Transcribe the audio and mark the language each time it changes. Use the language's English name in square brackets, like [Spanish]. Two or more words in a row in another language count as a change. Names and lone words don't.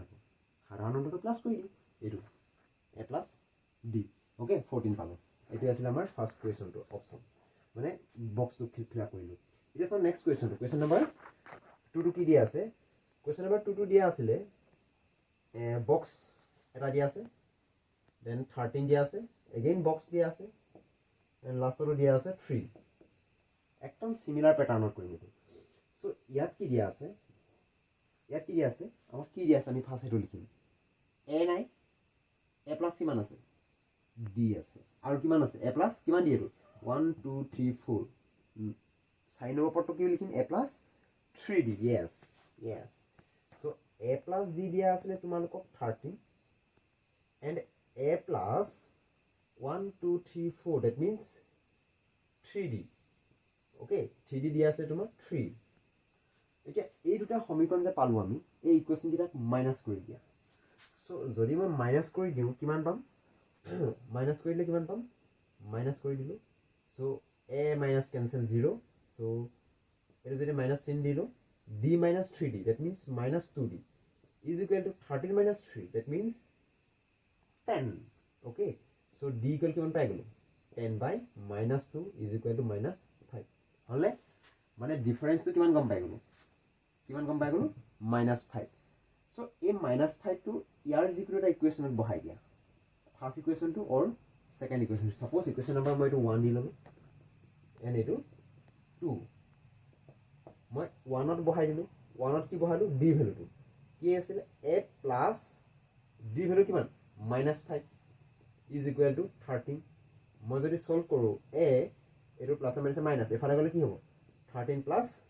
[Assamese] হ'ব সাধাৰণ অন্তৰটো প্লাস কৰি দিও এটো [English] a plus d [Assamese] ওকে 14 পালো এটো আছিল আমাৰ [English] first question [Assamese] অপচন মানে [English] box fill up [Assamese] কৰিলো এতিয়া চাও [English] next question question number 2 [Assamese] টো কি দিয়া আছে [English] question number 2 [Assamese] টো দিয়া আছিল বক্স এটা দিয়া আছে দেন 13 দিয়া আছে [English] again box [Assamese] দিয়া আছে [English] and last [Assamese] দিয়া আছে 3 একদম [English] similar pattern [Assamese] কৰিম এটো সো ইয়াত কি দিয়া আছে আমাক কি দিয়া আছে আমি ফার্স্ট এটো লিখিম a নাই [English] a plus [Assamese] কিমান আছে d আছে আৰু কিমান আছে [English] a plus [Assamese] কিমান দি এটো 1 2 3 4 সাইন ওপৰটো কি লিখিম [English] a plus 3d yes so a plus d [Assamese] দিয়া আছে তোমালোকক [English] 13 and a plus 1 2 3 4 that means 3d okay 3d [Assamese] দিয়া আছে তোমাৰ [English] 3 [Assamese] এতিয়া এই দুটা সমীকৰণ যে পালো আমি এই ইকুৱেচন কিটা মাইনাস কৰি দিয়া সো যদি মই মাইনাস কৰি দিও কিমান পাম মাইনাস কৰিলে কিমান পাম মাইনাস কৰি দিলো [English] সো a minus cancel 0 so [Assamese] এটো যদি মাইনাস চিন দিলো [English] d minus 3d that means minus 2d is equal to 13 minus 3 that means 10 okay so d equal [Assamese] কিমান পাই গলো [English] 10 by minus 2 is equal to minus 5 [Assamese] হলে মানে ডিফারেন্সটো কিমান গম পাই গলো [English] minus 5 so [Assamese] এই [English] minus 5 [Assamese] টো ইয়াৰ যিকোনো এটা ইকুৱেচনত বহাই দিয়া [English] first equation or second equation suppose equation number [Assamese] মই এইটো 1 দি ল'লোঁ এণ্ড এইটো 2 মই 1ত বহাই দিলোঁ 1ত কি বহালোঁ b ভেলুটো কি আছিলে [English] a plus b value [Assamese] কিমান -5 [English] is equal to [Assamese] 13 মই যদি সলভ কৰোঁ a এইটো [English] plus minus minus [Assamese] এফালে গ'লে কি হ'ব 13 প্লাছ